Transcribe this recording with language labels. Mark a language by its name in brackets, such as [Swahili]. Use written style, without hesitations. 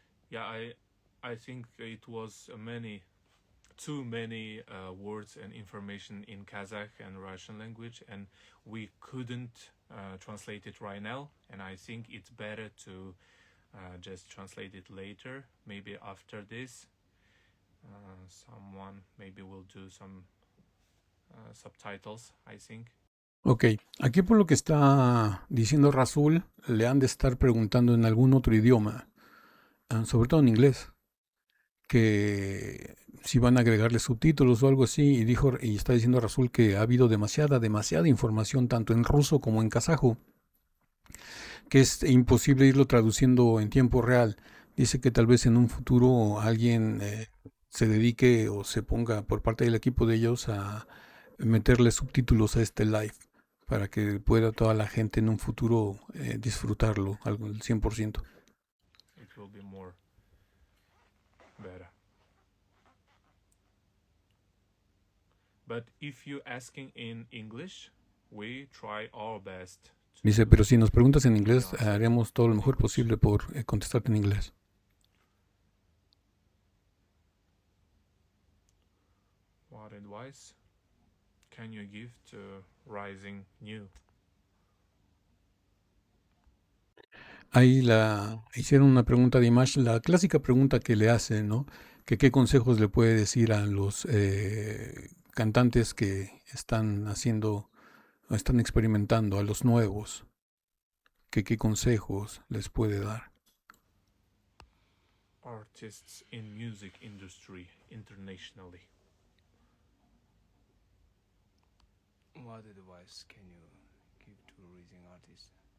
[English] Yeah, I think it was too many words and information in Kazakh and Russian language, and we couldn't translate it right now. And I think it's better to just translate it later, maybe after this. Someone maybe will do some subtitles, I think. [Spanish] Ok, aquí por lo que está diciendo Rasul, le han de estar preguntando en algún otro idioma, sobre todo en inglés, que si van a agregarle subtítulos o algo así, y está diciendo Rasul que ha habido demasiada información tanto en ruso como en kazajo, que es imposible irlo traduciendo en tiempo real. Dice que tal vez en un futuro alguien se dedique o se ponga por parte del equipo de ellos a meterle subtítulos a este live para que pueda toda la gente en un futuro disfrutarlo al 100%. [English] It will be more better. But if you asking in English, we try our best. [Spanish] Dice, pero si nos preguntas en inglés, haremos todo lo mejor posible por contestarte en inglés. [English] What advice can you give to rising new? [Spanish] Ahí hicieron una pregunta de Imash, la clásica pregunta que le hacen, ¿no? Que qué consejos le puede decir a los cantantes que están haciendo, o están experimentando, a los nuevos, que qué consejos les puede dar. [English] Artists in music industry internationally. What advice can you give to rising artists?